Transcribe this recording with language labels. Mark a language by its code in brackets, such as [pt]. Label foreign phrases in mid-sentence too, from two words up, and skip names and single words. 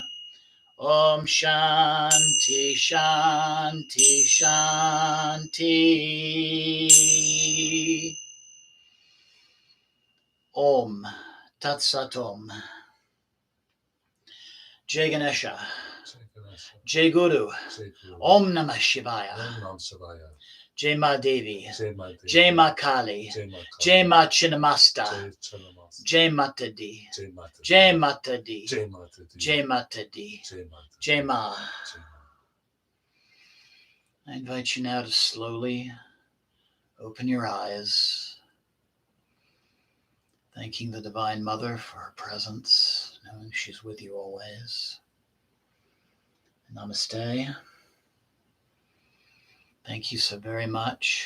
[sa] ॐ शान्ति शान्ति शान्ति. ॐ तत् सत् ॐ. [hi] जय गणेश। जय गुरु. [sa] ॐ नमः शिवाय. [hi] जय माँ देवी. जय माँ काली। जय माँ छिन्नमस्ता. जय माता दी। जय माता दी. जय माता दी। जय माँ. [en] I invite you now to slowly open your eyes, thanking the Divine Mother for her presence, knowing she's with you always. Namaste. Thank you so very much.